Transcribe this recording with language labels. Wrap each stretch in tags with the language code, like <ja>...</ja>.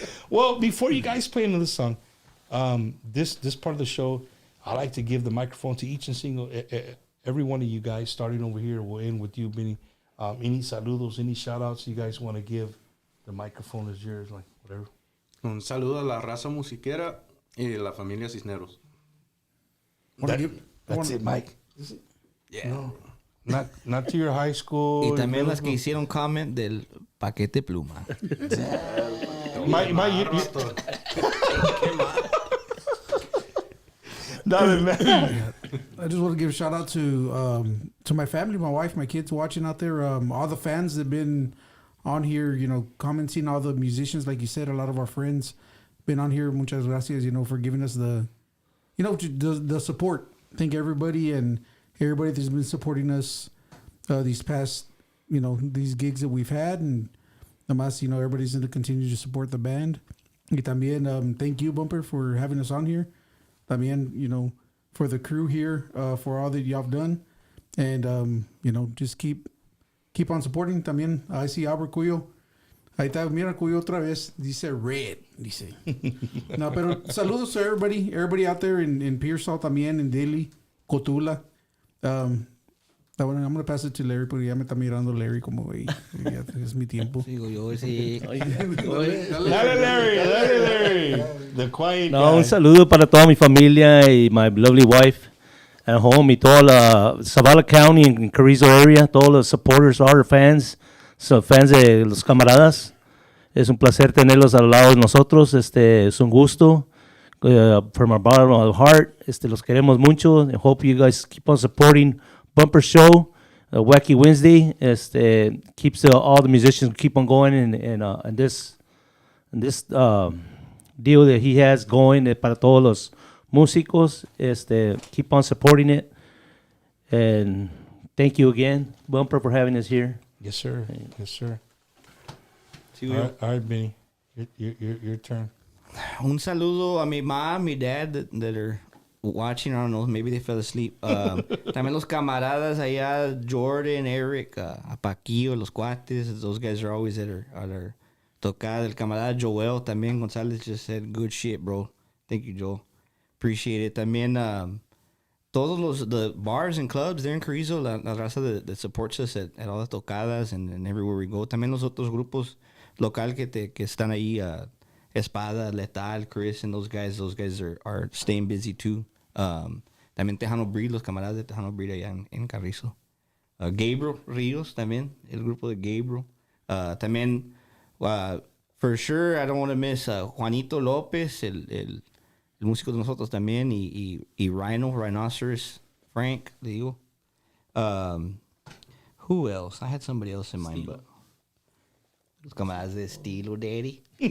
<en>Well, before you guys play another song, this part of the show, I like to give the microphone to each and single, every one of you guys, starting over here. We'll end with you, Benny. Any saludos, any shout-outs you guys want to give? The microphone is yours, like whatever.</en> <es>Un saludo a la raza musiquera y la familia Cisneros.</es> <en>That's it, Mike. Yeah. No, not to your high school.</en> <es>Y también las que hicieron comment del paquete pluma.</es> <en>Mike, I just want to give a shout out to my family, my wife, my kids watching out there, all the fans that have been on here, commenting, all the musicians, like you said, a lot of our friends been on here.</en> <es>Muchas gracias,</es> <en>for giving us the support. Thank everybody and everybody that's been supporting us these past, these gigs that we've had, and además, everybody's going to continue to support the band.</en> <es>Y también,</es> <en>thank you, Bumper, for having us on here. También, for the crew here, for all that y'all have done. And, just keep on supporting.</en> <es>También,</es> <en>I see</en> <es>Albert Cuyo. Ahí está, mira Cuyo otra vez. Dice red, dice. No, pero saludos</es> <en>to everybody out there</en> <es>in Pearsall también, in Dili, Cotula.</es> <en>I'm going to pass it to Larry,</en> <es>porque ya me está mirando Larry como, güey, ya es mi tiempo. Sigo yo, sí.</es> <en>Dale, Larry. The quiet guy.</en> <es>Un saludo para toda mi familia y</es> <en>my lovely wife at home</en> <es>y toda la Zavala County and Carrizo area, todos los supporters,</es> <en>all our fans,</en> <es>fans de los camaradas. Es un placer tenerlos al lado de nosotros. Es un gusto.</es> <en>From our bottom of the heart,</en> <es>los queremos mucho.</es> <en>I hope you guys keep on supporting Bumper Show, Wacky Wednesday. Keeps all the musicians keep on going and this deal that he has going</en> <es>para todos los músicos.</es> <en>Keep on supporting it. And thank you again, Bumper, for having us here. Yes, sir. Yes, sir. All right, Benny. Your turn.</en> <es>Un saludo a mi mom, mi dad</es> <en>that are watching. I don't know, maybe they fell asleep.</en> <es>También los camaradas allá, Jordan, Eric, a Paquillo, los cuates.</es> <en>Those guys are always at our tocada.</en> <es>El camarada</es> <en>Joel también, Gonzalez just said, good shit, bro. Thank you, Joel. Appreciate it.</en> <es>También todos</es> <en>the bars and clubs there in Carrizo,</en> <es>la raza</es> <en>that supports us at all the tocadas and everywhere we go.</en> <es>También los otros grupos local que están ahí, Espada, Letal, Chris,</es> <en>and those guys are staying busy too.</en> <es>También Tejano Breed, los camaradas de Tejano Breed allá en Carrizo. Gabriel Rios también, el grupo de Gabriel. También, for sure,</es> <en>I don't want to miss</en> <es>Juanito López, el músico de nosotros también, y Rhinoceros, Frank, le digo.</es> <en>Who else? I had somebody else in mind, but</en> <es>los camaradas de estilo,</es> <en>Daddy.</en>